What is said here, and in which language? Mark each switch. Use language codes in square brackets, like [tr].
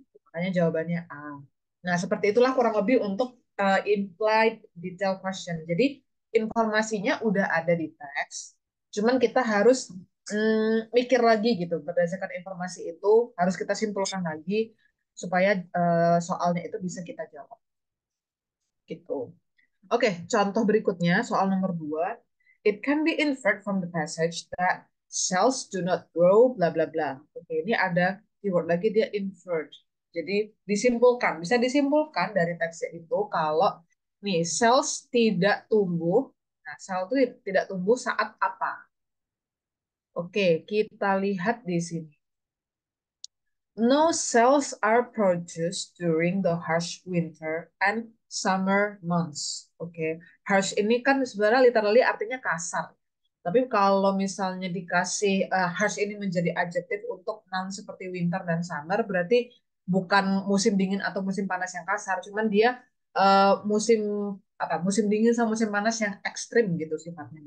[id] Makanya jawabannya A. Nah, seperti itulah kurang lebih untuk implied detail question. Jadi, informasinya udah ada di teks, cuman kita harus mikir lagi gitu. Berdasarkan informasi itu, harus kita simpulkan lagi supaya soalnya itu bisa kita jawab. Gitu. Oke, contoh berikutnya, soal nomor 2. [en] It can be inferred from the passage that cells do not grow, bla bla bla. [id] Oke, ini ada keyword lagi, dia inferred. Jadi disimpulkan, bisa disimpulkan dari teksnya itu kalau nih cells tidak tumbuh. Nah, sel itu tidak tumbuh saat apa? Oke, kita lihat di sini. [en] No cells are produced during the harsh winter and summer months. Oke, okay. [id] Harsh ini kan sebenarnya literally artinya kasar. Tapi kalau misalnya dikasih harsh ini menjadi adjektif untuk noun seperti winter dan summer, berarti bukan musim dingin atau musim panas yang kasar, cuman dia musim apa? Musim dingin sama musim panas yang ekstrim gitu sifatnya.